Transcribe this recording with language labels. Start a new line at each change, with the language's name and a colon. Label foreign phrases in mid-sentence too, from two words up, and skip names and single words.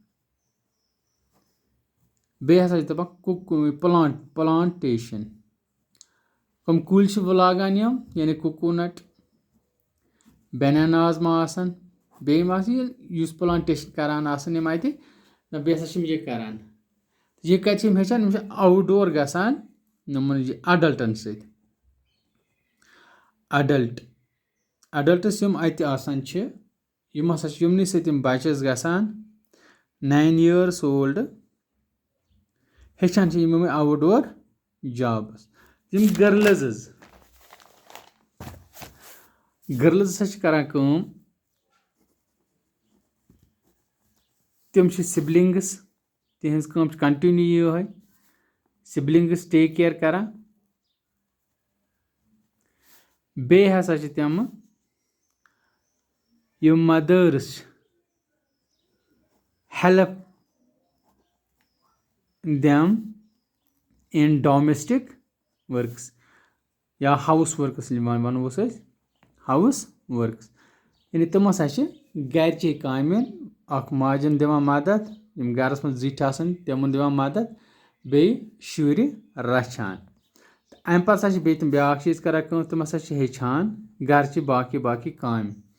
Kashmiri: بیٚیہِ ہسا چھِ دَپان پلانٹیشن کٕم کُلۍ چھِ لاگان یِم یعنی
English: coconut bananas
Kashmiri: ما آسان بیٚیہِ ما آسہِ یُس پلانٹیشن کران آسان یِم اَتہِ بیٚیہِ ہسا چھِ یِم یہِ کران یہِ کَتہِ چھِ یِم ہیٚچھان یِم چھِ
English: out door
Kashmiri: گژھان یِمن یہِ اَڈلٹن سۭتۍ اَڈلٹٕس یِم اَتہِ آسان چھِ یِم ہسا چھِ یِمنٕے سۭتۍ یِم بَچس گژھان
English: 9 years old
Kashmiri: ہیٚچھان چھِ یِم یِمے
English: out door jobs
Kashmiri: یِم گٔرلٕزٕز ہسا چھِ کران کٲم تِم چھِ سِبلِنٛگٕس تِہنٛز کٲم چھِ کَنٹِنیو یِہوے سِبلِنٛگٕس
English: take care
Kashmiri: کران بیٚیہِ ہسا چھِ تِمہٕ یِم مَدٲرٕس چھِ
English: help them in domestic works or house
Kashmiri: ؤرکٕس وَنوس أسۍ
English: house works
Kashmiri: یعنی تِم ہسا چھِ گرِچے کامہِ اکھ ماجٮ۪ن دِوان مدد یِم گرس منٛز زِٹھۍ آسان تِمن دِوان مدد بیٚیہِ شُرۍ رَچھان تہٕ اَمہِ پَتہٕ ہسا چھِ بیٚیہِ تِم بیاکھ چیٖز کران کٲم تِم ہسا چھِ ہیٚچھان گرچہِ باقٕے کامہِ